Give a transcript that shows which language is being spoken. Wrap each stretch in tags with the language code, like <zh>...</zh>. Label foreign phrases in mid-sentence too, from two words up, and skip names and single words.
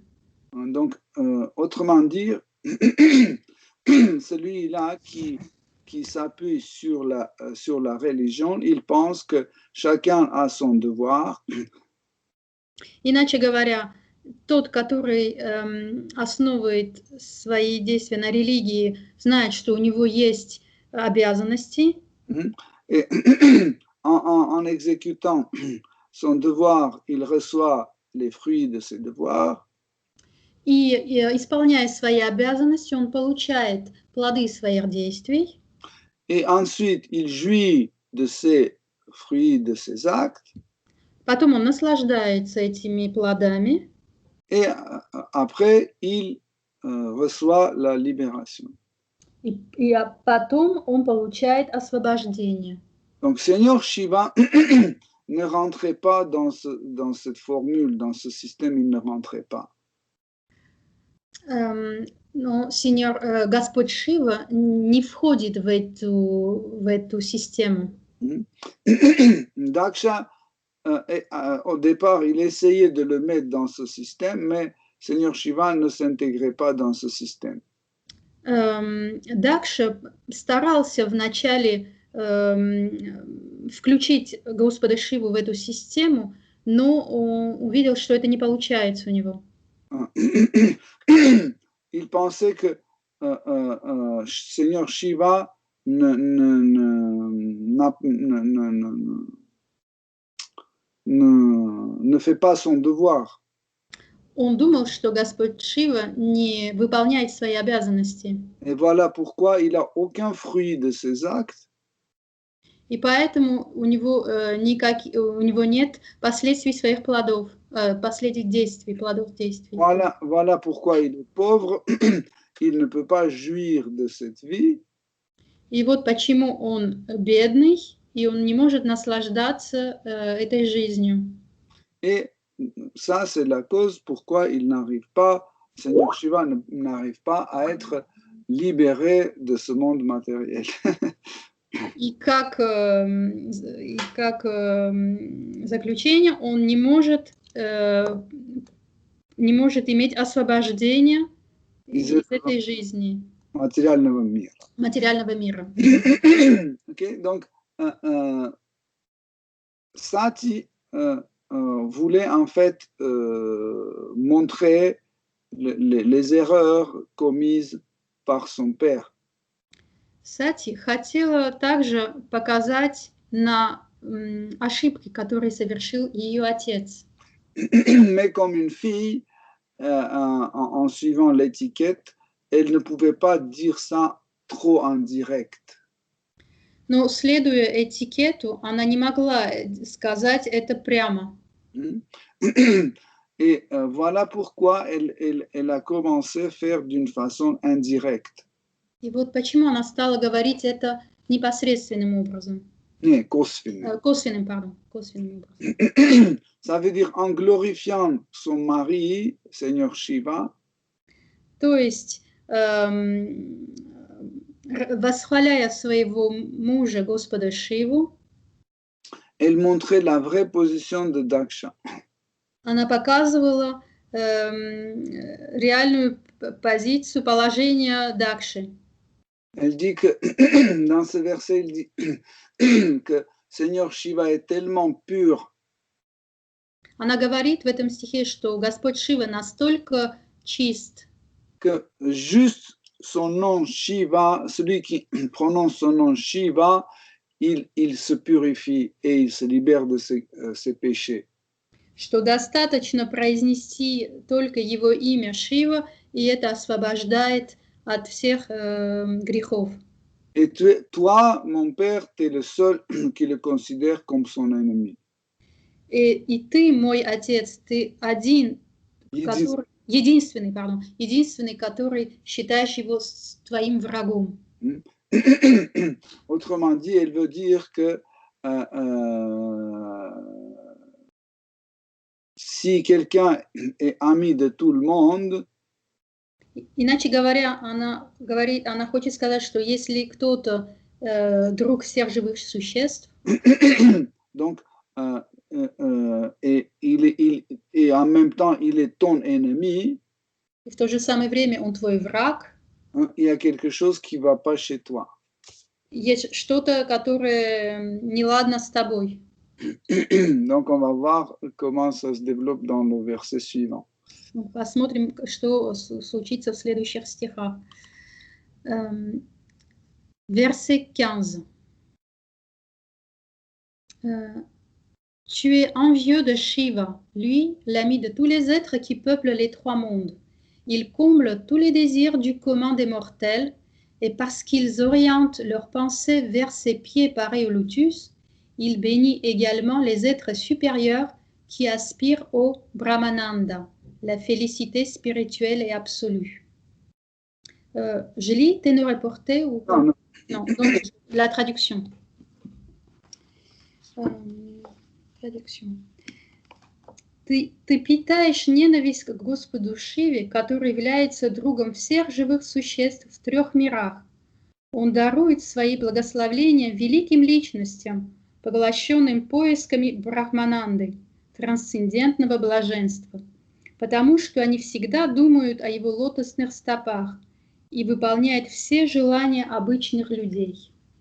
<fr>Donc, autrement dire, celui-là qui s'appuie sur la religion, il pense que chacun a son devoir.</fr> <ru>Иначе говоря, тот, который основывает свои действия на религии, знает, что у него есть обязанности.</ru> <fr>Et en exécutant son devoir, il reçoit les fruits de ses devoirs.</fr> <ru>И исполняя свои обязанности, он получает плоды своих действий.</ru> <fr>Et ensuite, il jouit de ces fruits, de ses actes.</fr> <ru>Потом он наслаждается этими плодами.</ru> <fr>Et après, il reçoit la libération.</fr> <ru>И потом он получает освобождение.</ru> <fr>Donc, Seigneur Shiva ne rentrait pas dans cette formule, dans ce système, il ne rentrait pas.</fr> <ru>Но Господь Шива не входит в эту систему.</ru> <fr>Daksha, au départ, il essayait de le mettre dans ce système, mais Seigneur Shiva ne s'intégrait pas dans ce système.</fr> <ru>Дакша старался вначале включить Господа Шиву в эту систему, но он увидел, что это не получается у него.</ru> <fr>Il pensait que Seigneur Shiva ne fait pas son devoir.</fr> <ru>Он думал, что Господь Шива не выполняет свои обязанности.</ru> <fr>Et voilà pourquoi il n'a aucun fruit de ses actes.</fr> <ru>И поэтому у него нет последствий своих плодов, последних действий, плодов действий.</ru> <fr>Voilà pourquoi il est pauvre, il ne peut pas jouir de cette vie.</fr> <ru>И вот почему он бедный, и он не может наслаждаться этой жизнью.</ru> <fr>Et ça, c'est la cause pourquoi il n'arrive pas, Seigneur Shiva n'arrive pas à être libéré de ce monde matériel.</fr> <ru>И как заключение он не может иметь освобождение из этой жизни. Материального мира. Материального мира.</ru> <fr>Okay? Donc, Sati voulait en fait montrer les erreurs commises par son père.</fr> <ru>Сати хотела также показать на ошибки, которые совершил ее отец.</ru> <fr>Mais comme une fille, en suivant l'étiquette, elle ne pouvait pas dire ça trop en direct.</fr> <ru>Но, следуя этикету, она не могла сказать это прямо.</ru> <fr>Et voilà pourquoi elle a commencé à faire d'une façon indirecte.</fr> <ru>И вот почему она стала говорить это непосредственным образом. Косвенным образом.</ru> <fr>Ça veut dire en glorifiant son mari, Seigneur Shiva.</fr> <ru>То есть восхваляя своего мужа, Господа Шиву,</ru> <fr>elle montrait la vraie position de Daksha.</fr> <ru>она показывала реальную позицию, положение Дакши.</ru> <fr>Elle dit que, dans ce verset, il dit que Seigneur Shiva est tellement pur.</fr> <ru>Она говорит в этом стихе, что Господь Шива настолько чист,</ru> <fr>que juste son nom Shiva, celui qui prononce son nom Shiva, il se purifie et il se libère de ses péchés.</fr> <ru>что достаточно произнести только его имя Шива, и это освобождает от всех грехов.</ru> <fr>Et toi, mon père, tu es le seul qui le considère comme son ennemi.</fr> <ru>И ты, мой отец, ты единственный, который считаешь его твоим врагом.</ru> <fr>Autrement dit, elle veut dire que si quelqu'un est ami de tout le monde,</fr> <ru>иначе говоря, она хочет сказать, что если кто-то друг всех живых существ,</ru> <fr>donc et en même temps il est ton ennemi,</fr> <ru>и в то же самое время он твой враг,</ru> <fr>il y a quelque chose qui va pas chez toi.</fr> <ru>Есть что-то, которое неладно с тобой.</ru> <fr>Donc on va voir comment ça se développe dans le verset suivant.</fr> <ru>Посмотрим, что случится в следующих стихах.</ru> <fr>Verset 15. Tu es envieux de Shiva, lui, l'ami de tous les êtres qui peuplent les trois mondes. Il comble tous les désirs du commun des mortels, et parce qu'ils orientent leurs pensées vers ses pieds pareils au lotus, il bénit également les êtres supérieurs qui aspirent au Brahmananda, la félicité spirituelle et absolue. Je lis, t'es reporté ou pas? Non, donc la traduction. Traduction.</fr> <ru>Ты питаешь ненависть к Господу Шиве, который является другом всех живых существ в трех мирах. Он дарует свои благословления великим личностям, поглощенным поисками Брахмананды, трансцендентного блаженства, потому что они всегда думают о его лотосных стопах и выполняют все желания обычных людей.</ru>